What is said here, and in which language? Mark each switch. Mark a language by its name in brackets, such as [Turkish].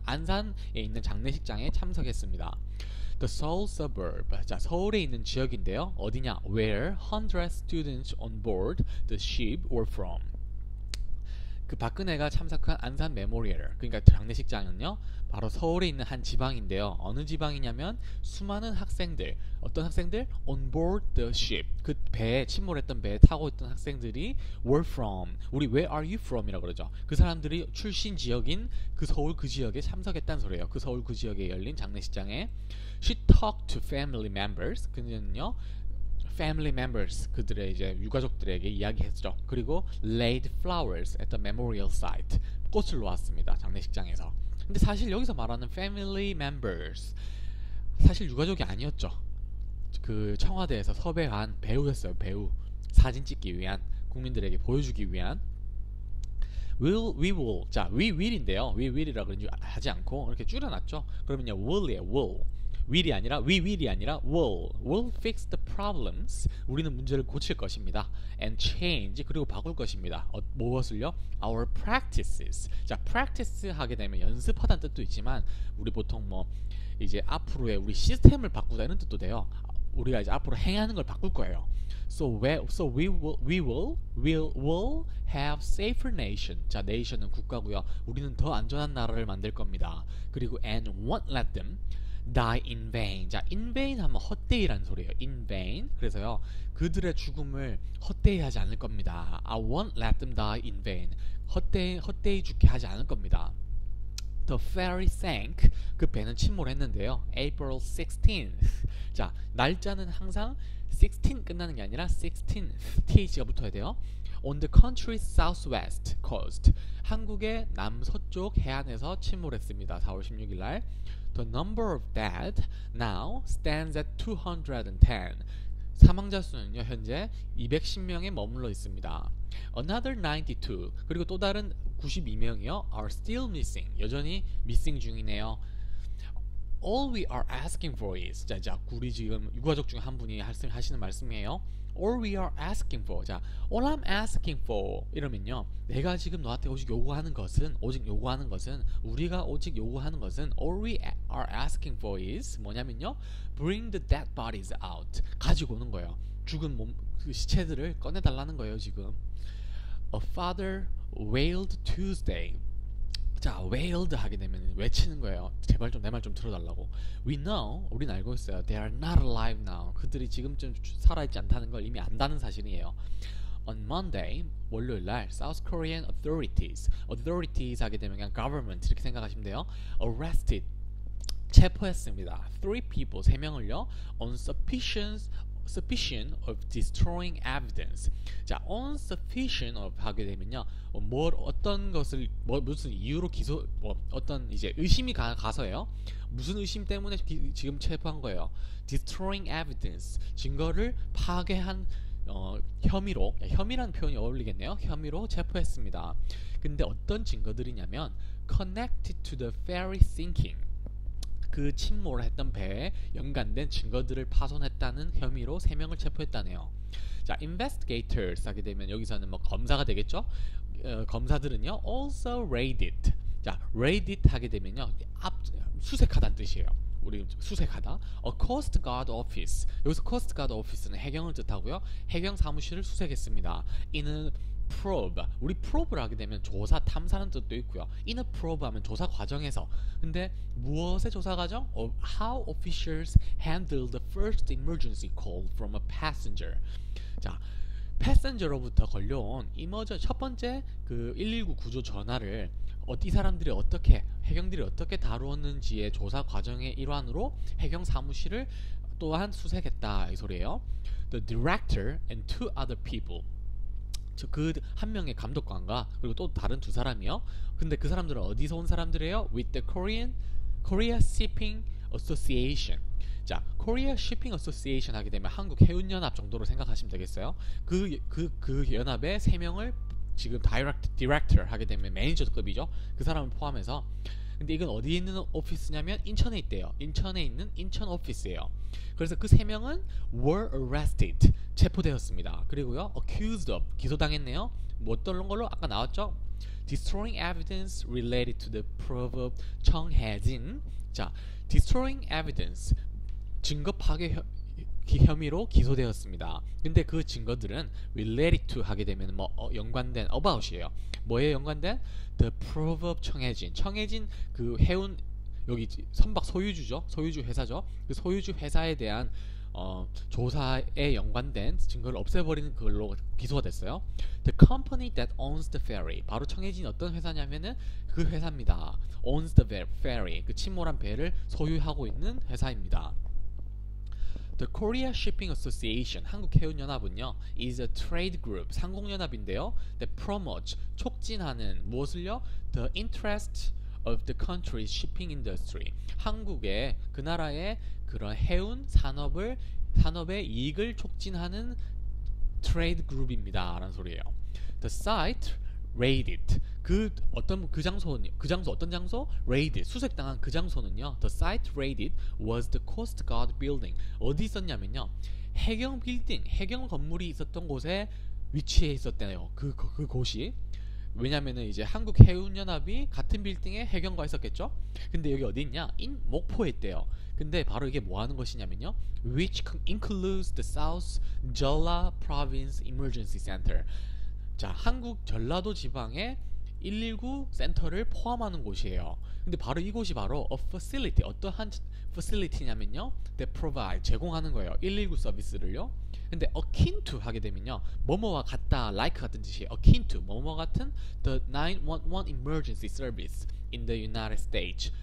[Korean] 안산에 있는 장례식장에 참석했습니다. [English] The Seoul suburb. [Korean] 자, 서울에 있는 지역인데요. 어디냐? [English] Where 100 students on board the ship were from. [Korean] 그 박근혜가 참석한 안산 메모리얼, 그러니까 장례식장은요 바로 서울에 있는 한 지방인데요. 어느 지방이냐면 수많은 학생들, 어떤 학생들? [English] On board the ship, [Korean] 그 배에 침몰했던 배에 타고 있던 학생들이 [English] were from, [Korean] 우리 [English] where are you from [Korean] 이라고 그러죠. 그 사람들이 출신 지역인 그 서울 그 지역에 참석했다는 소리예요. 그 서울 그 지역에 열린 장례식장에 [English] She talked to family members, [Korean] 그는요 family members, 그들의 이제 유가족들에게 이야기했죠. [English] 그리고 laid flowers at the memorial site, [Korean] 꽃을 놓았습니다. 장례식장에서. 근데 사실 여기서 말하는 family members, 사실 유가족이 아니었죠. 그 청와대에서 섭외한 배우였어요. 배우. 사진 찍기 위한, 국민들에게 보여주기 위한. [English] we will, 자, we will인데요. [Korean] we will이라고 하지 않고 이렇게 줄여놨죠. 그러면요 will이에요. [English] will. will이 아니라 will이 아니라 will fix the problems. [Korean] 우리는 문제를 고칠 것입니다. [English] and change, [Korean] 그리고 바꿀 것입니다. 무엇을요? [English] our practices. [Korean] 자, practice 하게 되면 연습하다는 뜻도 있지만 우리 보통 뭐 이제 앞으로의 우리 시스템을 바꾸다 이런 뜻도 돼요. 우리가 이제 앞으로 행하는 걸 바꿀 거예요. [English] So we will have safer nation. [Korean] 자, nation은 국가고요. 우리는 더 안전한 나라를 만들 겁니다. [English] 그리고 and won't let them die in vain. [Korean] 자, in vain 하면 헛되이라는 소리예요. [English] in vain. [Korean] 그래서요, 그들의 죽음을 헛되이 하지 않을 겁니다. [English] I won't let them die in vain. [Korean] 헛되이 죽게 하지 않을 겁니다. [English] The ferry sank. [Korean] 그 배는 침몰했는데요. [English] April 16th. [Korean] 자, 날짜는 항상 16 끝나는 게 아니라 16th. th가 붙어야 돼요. [English] On the country's southwest coast. [Korean] 한국의 남서쪽 해안에서 침몰했습니다. 4월 16일 날. [English] The number of dead now stands at 210. [Korean] 사망자 수는요 현재 210명에 머물러 있습니다. [English] Another 92. [Korean] 그리고 또 다른 92명이요 [English] are still missing. [Korean] 여전히 missing 중이네요. [English] All we are asking for is, [Korean] 자, 우리 지금 유가족 중 한 분이 하시는 말씀이에요. [English] All we are asking for. [Korean] 자, [English] all I'm asking for [Korean] 이러면요, 내가 지금 너한테 오직 요구하는 것은, 우리가 오직 요구하는 것은 [English] all we are asking for is [Korean] 뭐냐면요, [English] bring the dead bodies out. [Korean] 가지고 오는 거예요. 죽은 몸, 그 시체들을 꺼내달라는 거예요 지금. [English] A father wailed Tuesday. [Korean] 자, wailed 하게 되면 외치는 거예요. 제발 좀 내 말 좀 들어달라고. [English] We know, [Korean] 우린 알고 있어요. [English] They are not alive now. [Korean] 그들이 지금쯤 살아있지 않다는 걸 이미 안다는 사실이에요. [English] On Monday, [Korean] 월요일 날, [English] South Korean authorities [Korean] 하게 되면 그냥 government 이렇게 생각하시면 돼요. Arrested, 체포했습니다. 3 people, 3명을요. [English] On suspicion of destroying evidence. [Korean] 자, [English] on suspicion of [Korean] 하게 되면요, 어떤 것을 무슨 이유로 어떤 이제 의심이 가서예요. 무슨 의심 때문에 지금 체포한 거예요. [English] destroying evidence, [Korean] 증거를 파괴한 혐의로, 혐의라는 표현이 어울리겠네요. 혐의로 체포했습니다. 근데 어떤 증거들이냐면 [English] connected to the ferry sinking. [Korean] 그 침몰을 했던 배에 연관된 증거들을 파손했다는 혐의로 3명을 체포했다네요. 자, investigators 하게 되면 여기서는 뭐 검사가 되겠죠? 검사들은요, [English] also raided. [Korean] 자, raided 하게 되면요, 수색하다는 뜻이에요. 우리 수색하다. [English] A Coast Guard Office. [Korean] 여기서 Coast Guard Office는 해경을 뜻하고요. 해경 사무실을 수색했습니다. 이는 probe, 우리 probe를 하게 되면 조사, 탐사는 뜻도 있고요. [English] in a probe [Korean] 하면 조사 과정에서. 근데 무엇의 조사 과정? [English] How officials handled the first emergency call from a passenger. [Korean] 자, 패센저로부터 걸려온 첫 번째 그 119 구조 전화를 이 사람들이 어떻게, 해경들이 어떻게 다루었는지의 조사 과정의 일환으로 해경 사무실을 또한 수색했다 이 소리예요. The director and 2 other people. 그 한 명의 감독관과 그리고 또 다른 2 사람이요. 근데 그 사람들은 어디서 온 사람들이에요? [English] With the Korea Shipping Association. [Korean] 자, Korea Shipping Association 하게 되면 한국 해운연합 정도로 생각하시면 되겠어요. 그 연합의 3명을 지금 디렉터 하게 되면 매니저급이죠. 그 사람을 포함해서. 근데 이건 어디에 있는 오피스냐면 인천에 있대요. 인천에 있는 인천 오피스예요. 그래서 그 3명은 [English] were arrested, [Korean] 체포되었습니다. 그리고요, [English] accused of, [Korean] 기소당했네요. 뭐 어떤 걸로? 아까 나왔죠? [English] destroying evidence related to the proverb 청해진. [Korean] 자, destroying evidence 증거 파괴 혐의로 기소되었습니다. 근데 그 증거들은 [English] related to [Korean] 하게 되면 뭐 연관된 about이에요. 뭐에 연관된? The proverb 청해진. 청해진 그 해운 여기 선박 소유주죠. 소유주 회사죠. 그 소유주 회사에 대한 조사에 연관된 증거를 없애버리는 그걸로 기소가 됐어요. [English] The company that owns the ferry. [Korean] 바로 청해진이 어떤 회사냐면은 그 회사입니다. [English] owns the ferry. [Korean] 그 침몰한 배를 소유하고 있는 회사입니다. [English] The Korea Shipping Association, [Korean] 한국해운연합은요, [English] is a trade group, [Korean] 상공연합인데요, [English] that promotes, [Korean] 촉진하는 무엇을요? [English] The interest of the country's shipping industry. [Korean] 한국의 그 나라의 그런 해운 산업의 이익을 촉진하는 트레이드 그룹입니다. 라는 소리예요. [English] The site raided. [Korean] 그 장소 어떤 장소? raided. 수색당한 그 장소는요. [English] The site raided was the Coast Guard building. [Korean] 어디 있었냐면요. 해경 빌딩, 해경 건물이 있었던 곳에 위치해 있었대요. 그 곳이. 왜냐면은 이제 한국해운연합이 같은 빌딩에 해경과 있었겠죠? 근데 여기 어디 있냐? 목포에 있대요. 근데 바로 이게 뭐 하는 것이냐면요. [English] Which includes the South Jeolla Province Emergency Center. [Korean] 자, 한국 전라도 지방의 119 센터를 포함하는 곳이에요. 근데 바로 이곳이 바로 [English] a facility, [Korean] 어떠한 facility냐면요. [English] That provide, [Korean] 제공하는 거예요. 119 서비스를요. 근데 [English] akin to [Korean] 하게 되면요. 뭐뭐와 같다, like 같은 뜻이에요. [English] akin to, [Korean] 뭐뭐 같은 [English] the 911 emergency service in the United States.